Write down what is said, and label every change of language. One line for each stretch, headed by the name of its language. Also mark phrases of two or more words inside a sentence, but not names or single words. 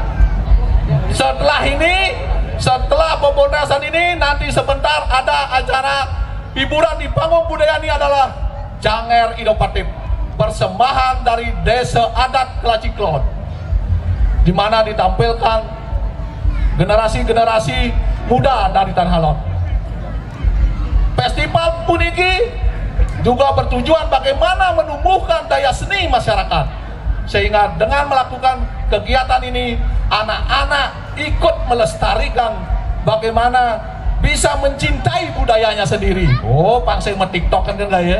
Indonesian: Setelah pementasan ini nanti sebentar ada acara hiburan di panggung budaya ini adalah Janger Inovatif, persembahan dari Desa Adat Kelaciklon, di mana ditampilkan generasi-generasi muda dari Tanah Lot. Festival puniki juga bertujuan bagaimana menumbuhkan daya seni masyarakat, sehingga dengan melakukan kegiatan ini anak-anak ikut melestarikan bagaimana bisa mencintai budayanya sendiri. Oh, pang saya TikTok kan enggak ya?